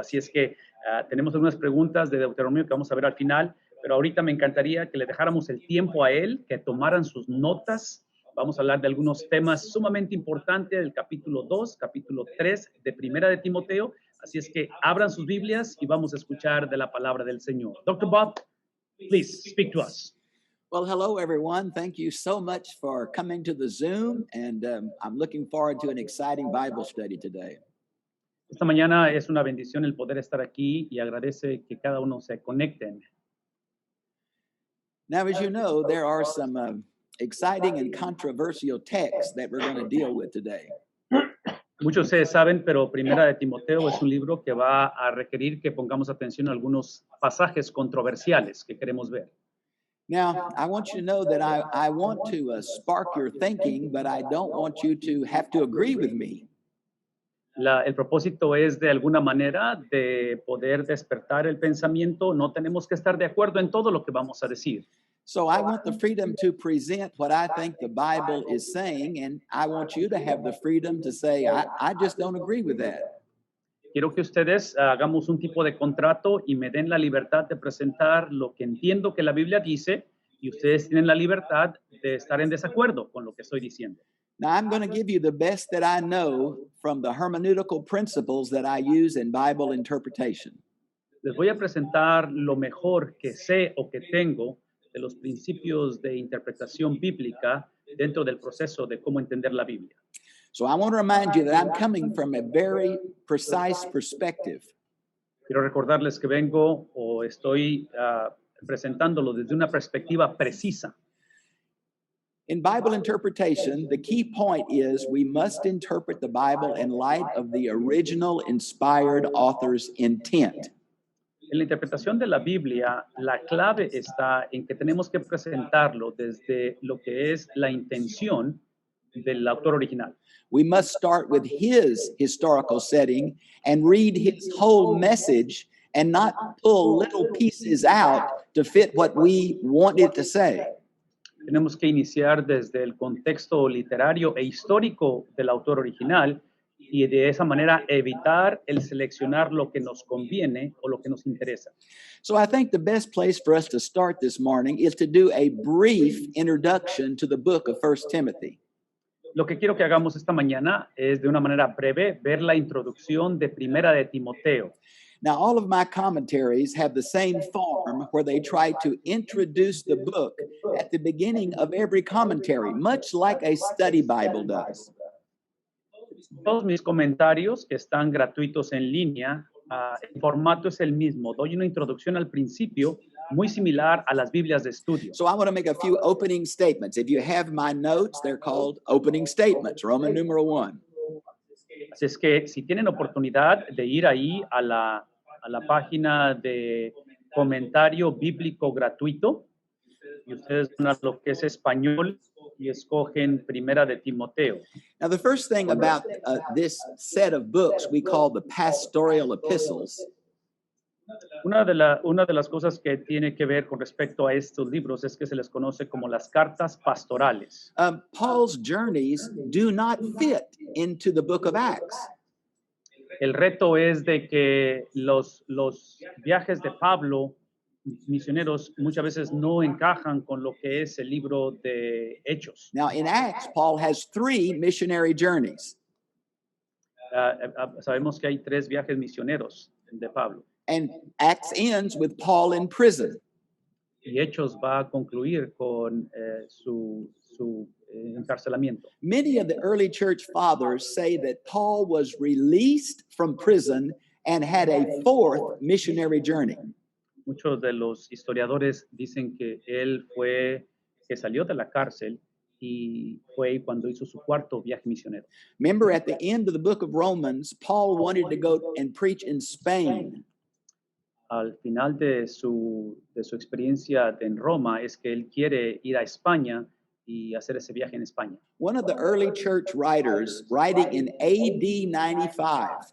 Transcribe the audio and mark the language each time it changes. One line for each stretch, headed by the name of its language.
Spanish: Así es que tenemos algunas preguntas de Deuteronomio que vamos a ver al final, pero ahorita me encantaría que le dejáramos el tiempo a él, que tomaran sus notas. Vamos a hablar de algunos temas sumamente importantes del capítulo 2, capítulo 3 de Primera de Timoteo. Así es que abran sus Biblias y vamos a escuchar de la palabra del Señor.
English: Dr. Bob, please speak to us. Well, hello, everyone. Thank you so much for coming to the Zoom, and I'm looking forward to an exciting Bible study today.
Spanish: Esta mañana es una bendición el poder estar aquí y agradece que cada uno se conecten.
English: Now, as you know, there are some exciting and controversial texts that we're going to deal with today.
Spanish: Muchos ustedes saben, pero Primera de Timoteo es un libro que va a requerir que pongamos atención a algunos pasajes controversiales que queremos ver.
English: Now, I want you to know that I want to spark your thinking, but I don't want you to have to agree with me.
Spanish: El propósito es de alguna manera de poder despertar el pensamiento. No tenemos que estar de acuerdo en todo lo que vamos a decir.
English: So I want the freedom to present what I think the Bible is saying, and I want you to have the freedom to say, I just don't agree with that.
Spanish: Quiero que ustedes hagamos un tipo de contrato y me den la libertad de presentar lo que entiendo que la Biblia dice y ustedes tienen la libertad de estar en desacuerdo con lo que estoy diciendo.
English: Now, I'm going to give you the best that I know from the hermeneutical principles that I use in Bible interpretation.
Spanish: Les voy a presentar lo mejor que sé o que tengo de los principios de interpretación bíblica dentro del proceso de cómo entender la Biblia.
English: So I want to remind you that I'm coming from a very precise perspective.
Spanish: Quiero recordarles que vengo o estoy presentándolo desde una perspectiva precisa.
English: In Bible interpretation, the key point is we must interpret the Bible in light of the original inspired author's intent.
Spanish: En la interpretación de la Biblia, la clave está en que tenemos que presentarlo desde lo que es la intención del autor original.
English: We must start with his historical setting and read his whole message and not pull little pieces out to fit what we want it to say.
Spanish: Tenemos que iniciar desde el contexto literario e histórico del autor original y de esa manera evitar el seleccionar lo que nos conviene o lo que nos interesa.
English: So I think the best place for us to start this morning is to do a brief introduction to the book of 1 Timothy.
Spanish: Lo que quiero que hagamos esta mañana es de una manera breve ver la introducción de Primera de Timoteo.
English: Now, all of my commentaries have the same form where they try to introduce the book at the beginning of every commentary, much like a study Bible does.
Spanish: Todos mis comentarios que están gratuitos en línea, el formato es el mismo. Doy una introducción al principio muy similar a las Biblias de estudio.
English: So I want to make a few opening statements. If you have my notes, they're called opening statements, Roman numeral 1.
Spanish: Así es que si tienen oportunidad de ir ahí a la página de comentario bíblico gratuito y ustedes van a lo que es español y escogen Primera de Timoteo.
English: Now, the first thing about this set of books we call the pastoral epistles.
Spanish: Una de las cosas que tiene que ver con respecto a estos libros es que se les conoce como las cartas pastorales.
English: Paul's journeys do not fit into the book of Acts.
Spanish: El reto es de que los viajes de Pablo, misioneros, muchas veces no encajan con lo que es el libro de Hechos.
English: Now, in Acts, Paul has 3 missionary journeys.
Spanish: Sabemos que hay 3 viajes misioneros de Pablo.
English: And Acts ends with Paul in prison.
Spanish: Y Hechos va a concluir con su encarcelamiento.
English: Many of the early church fathers say that Paul was released from prison and had a 4th missionary journey.
Spanish: Muchos de los historiadores dicen que que salió de la cárcel y fue cuando hizo su 4º viaje misionero.
English: Remember, at the end of the book of Romans, Paul wanted to go and preach in Spain.
Spanish: Al final de su experiencia en Roma es que él quiere ir a España y hacer ese viaje en España.
English: One of the early church writers, writing in AD 95,